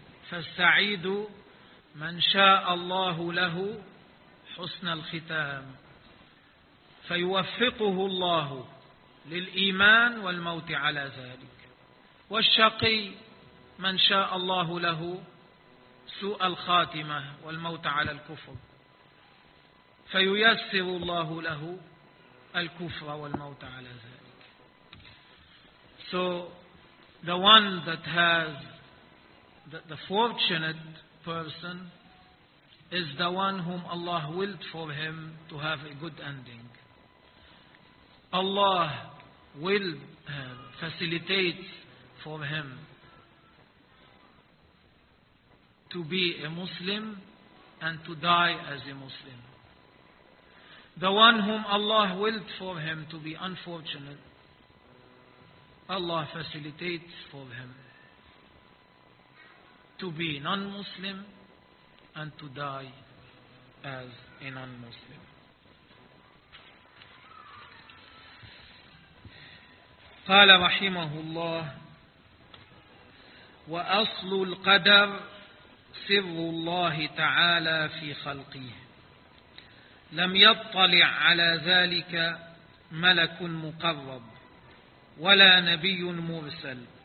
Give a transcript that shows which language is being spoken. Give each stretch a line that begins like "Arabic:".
Arabic: فالسعيد من شاء الله له حسن الختام فيوفقه الله للإيمان والموت على ذلك. والشقي من شاء الله له سوء الخاتمة والموت على الكفر فييسر الله له الكفر والموت على ذلك.
English: So the one that has the fortunate person is the one whom Allah willed for him to have a good ending. Allah will facilitate for him to be a Muslim and to die as a Muslim. The one whom Allah willed for him to be unfortunate, Allah facilitates for him to be non-Muslim and to die as a non-Muslim.
Arabic: قال رحمه الله وأصل القدر سر الله تعالى في خلقه لم يطلع على ذلك ملك مقرب ولا نبي مرسل